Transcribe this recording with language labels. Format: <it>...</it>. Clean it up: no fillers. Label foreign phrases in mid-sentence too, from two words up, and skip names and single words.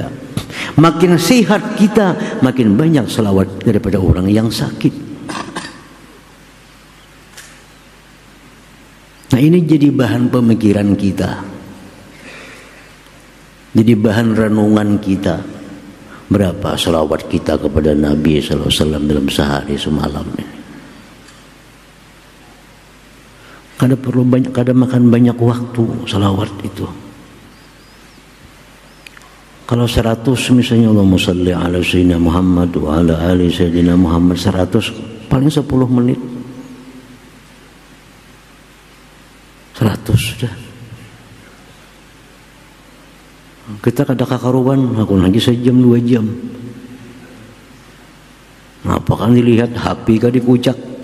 <id>Makin sehat kita, makin banyak salawat daripada orang yang sakit. Nah, ini jadi bahan pemikiran kita, jadi bahan renungan kita. Berapa salawat kita kepada Nabi</id> <ar>صلى الله عليه وسلم</ar> <id>dalam sehari semalam ini?</id> <bjn>Kada makan banyak waktu salawat itu.</bjn> <id>Kalau 100 misalnya</id> <ar>اللهم صل على سيدنا محمد وعلى آل سيدنا محمد</ar> <id>wa ala ali sayyidina Muhammad, 100 paling 10 menit. 100 sudah.</id> <bjn>Kita kada kakaruan, aku lagi sejam 2 jam. Apa kan dilihat, HP kan dikucak.</bjn>